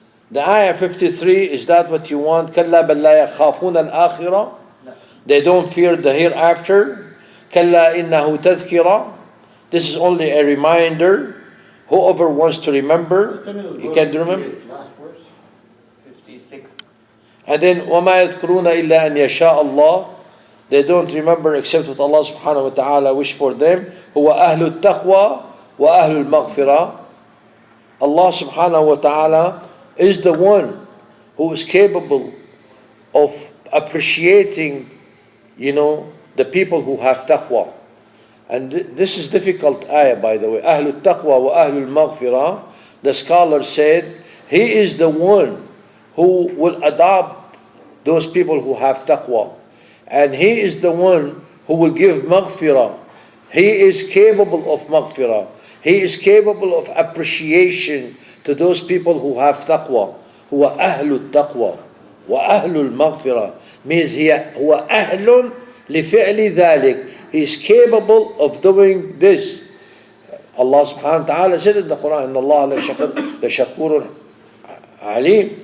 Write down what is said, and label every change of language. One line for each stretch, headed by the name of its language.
English: The ayah 53, is that what you want?
Arabic: كَلَّا بَلْ لَا يَخَافُونَ الْآخِرَةَ.
English: They don't fear the hereafter.
Arabic: كَلَّا إِنَّهُ تَذْكِرَةٌ.
English: This is only a reminder. Whoever wants to remember, you can remember. Last verse. 56. And then
Arabic: وَمَا يَذْكُرُونَ إِلَّا أَنْ يَشَاءَ اللَّهُ.
English: They don't remember except what Allah subhanahu wa ta'ala wish for them.
Arabic: هُوَ أَهْلُ التَّقْوَى وَأَهْلُ الْمَغْفِرَةِ.
English: Allah subhanahu wa ta'ala is the one who is capable of appreciating, the people who have taqwa. And this is difficult ayah, by the way.
Arabic: أهل التقوى وأهل المغفرة.
English: The scholar said, he is the one who will adopt those people who have taqwa. And he is the one who will give maghfirah. He is capable of maghfirah. He is capable of appreciation to those people who have taqwa.
Arabic: هو أهل التقوى وأهل المغفرة.
English: Means
Arabic: هو أهل لفعل ذلك.
English: He is capable of doing this. Allah subhanahu wa ta'ala said in the Quran,
Arabic: إن الله لشكور عليم.